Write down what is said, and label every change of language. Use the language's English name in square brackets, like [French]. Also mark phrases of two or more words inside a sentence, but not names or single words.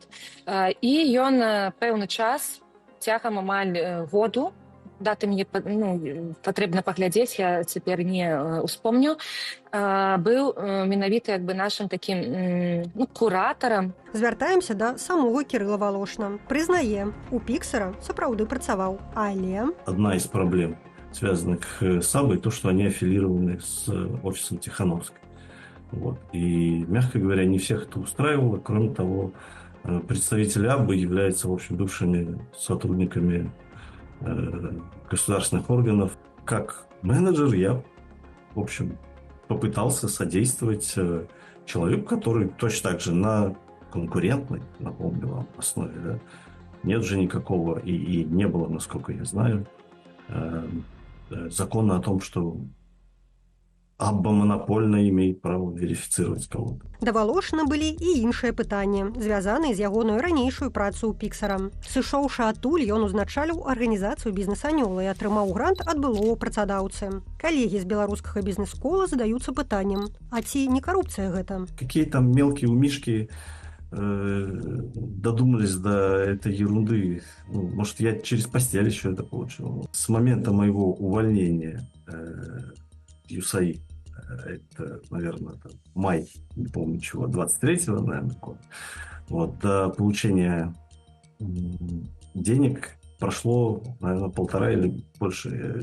[Belarusian] І ён пэўны час, цягам амаль году, даты мне патрэбна паглядзець, я цяпер не успомню, быў менавіта нашым такім куратарам. Звяртаемся да самога Кірыла Валошына. Прызнае, у Pixera сапраўды працаваў, але... [Russian] Одна из проблем, связанных с АБой, то, что они аффилированы с офисом Тихановской. Вот. И, мягко говоря, не всех это устраивало. Кроме того, представители АБы являются, в общем, бывшими сотрудниками государственных органов. Как менеджер я, в общем, попытался содействовать человеку, который точно так же на конкурентной, напомню вам, основе, да, нет же никакого, и не было, насколько я знаю, закона о том, что АБА монопольно имеет право верифицировать кого-то. [Belarusian] Да Валошына былі і іншыя пытанні, звязаныя з ягоную ранейшую працу ў Pixera. Сышоўшы адтуль, ён узначаліў арганізацыю бізнес-анёла і атрымаў грант ад былого працадаўцы. Калегі з беларускага бізнес-кола задаюцца пытаннем: а ці не карупцыя гэта? [Russian] Какие там мелкие умишки додумались до этой ерунды. Ну, может, я через постель еще это получил. С момента моего увольнения ЮСАИ, это, наверное, май, не помню чего, 23-го, наверное, года, вот, до получения денег прошло, наверное, 1,5 или больше.